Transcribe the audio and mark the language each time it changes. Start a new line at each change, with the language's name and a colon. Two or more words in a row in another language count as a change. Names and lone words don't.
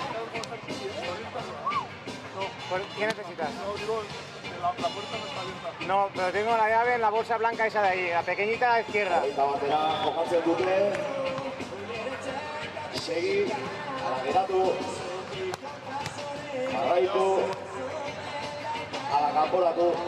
Spanish: ¿Qué necesitas? La puerta no está abierta. No, pero tengo la llave en la bolsa blanca esa de ahí, la pequeñita a la izquierda.
Basque: Eta batera jokatzen dute. Segi, ala geratu. Jarraitu. Ala kanporatu.